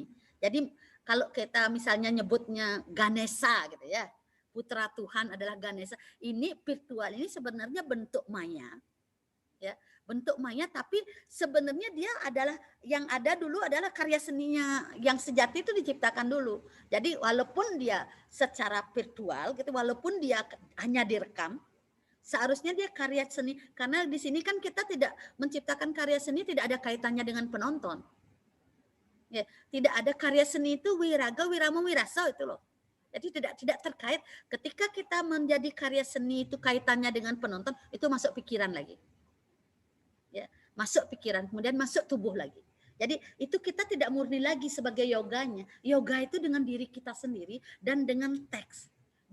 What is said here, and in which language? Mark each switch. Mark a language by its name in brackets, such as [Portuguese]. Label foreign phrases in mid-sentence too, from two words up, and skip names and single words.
[Indonesian] Jadi kalau kita misalnya nyebutnya Ganesha gitu ya, putra Tuhan adalah Ganesha, ini virtual ini sebenarnya bentuk maya, ya, bentuk maya, tapi sebenarnya dia adalah yang ada dulu adalah karya seninya yang sejati itu diciptakan dulu. Jadi walaupun dia secara virtual gitu, walaupun dia hanya direkam, seharusnya dia karya seni, karena di sini kan kita tidak menciptakan karya seni tidak ada kaitannya dengan penonton. Ya, tidak ada karya seni itu wiraga, wirama, wirasa itu loh. Jadi tidak terkait. Ketika kita menjadi karya seni itu kaitannya dengan penonton, itu masuk pikiran lagi. Ya, masuk pikiran, kemudian masuk tubuh lagi. Jadi itu kita tidak murni lagi sebagai yoganya. Yoga itu dengan diri kita sendiri dan dengan teks.